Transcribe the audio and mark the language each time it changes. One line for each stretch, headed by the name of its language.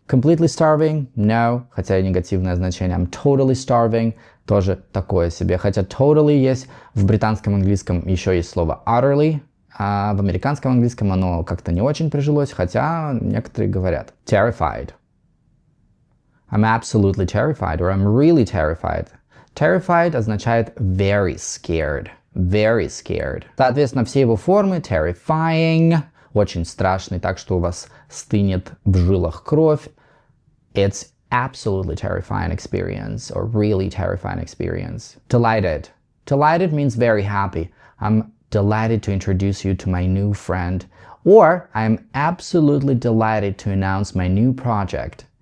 English: Completely starving? No.
Russian: Хотя и негативное значение.
English: I'm totally starving.
Russian: Тоже такое себе. Хотя totally есть. В британском английском еще есть слово utterly. А в американском английском оно как-то не очень прижилось, хотя некоторые говорят.
English: Terrified. I'm absolutely terrified, or I'm really terrified. Terrified означает very scared. Very scared.
Russian: Соответственно, все его формы terrifying, очень страшный, так что у вас стынет в жилах кровь.
English: It's absolutely terrifying experience, or really terrifying experience. Delighted. Delighted means very happy. I'm delighted to introduce you to my new friend. Or I'm absolutely delighted to announce my new project.